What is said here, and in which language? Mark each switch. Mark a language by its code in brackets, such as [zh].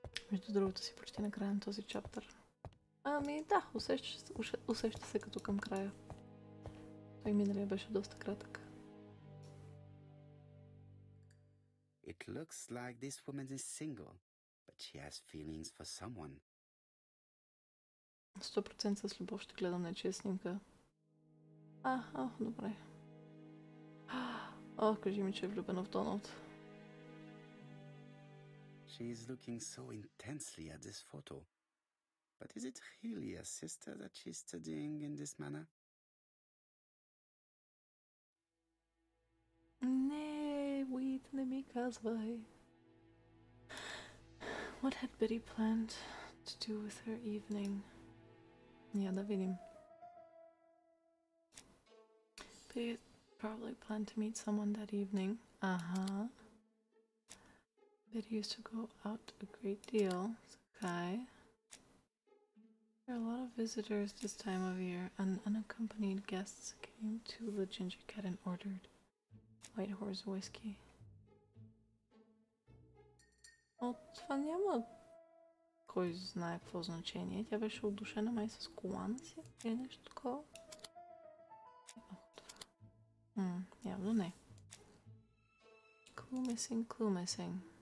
[bg] Между другото си почти на края на този чаптър. Ами да, усеща се като към края. Той миналия беше доста кратък. [en] It looks like this woman is single, but she has feelings for someone. [bg] 100% с любов ще гледам нечия снимка. Добре. Кажи ми, че е влюбена в Доналд. [en] She is looking so intensely at this photo. But is it really a sister that she's studying in this manner? [bg] Не, Уит, не ми казвай. [en] What had Betty planned to do with her evening? [bg] Я да видим. [en] Betty probably planned to meet someone that evening. Betty used to go out a great deal. Okay. There are a lot of visitors this time of year, and unaccompanied guests came to the Ginger Cat and ordered White Horse whiskey. [bg] Това няма кой знае какво значение. Тя беше удушена май с колана си или нещо такова. Явно не. [en] Clue missing.